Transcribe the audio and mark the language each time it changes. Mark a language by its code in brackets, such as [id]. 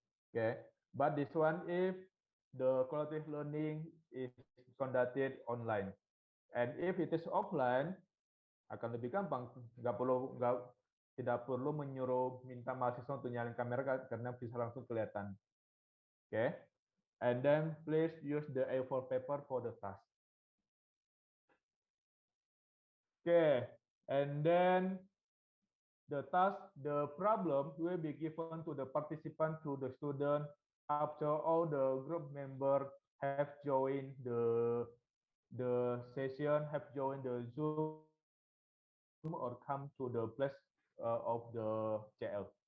[en] Okay, but this one, if the collaborative learning is conducted online, and if it is offline, [id] akan lebih gampang. Tidak perlu minta mahasiswa untuk nyalain kamera karena bisa langsung kelihatan. [en] Okay, and then please use the A4 paper for the task. Okay, and then the problem will be given to the participant, to the student, after all the group members have joined the session, have joined the Zoom, or come to the place of the CL.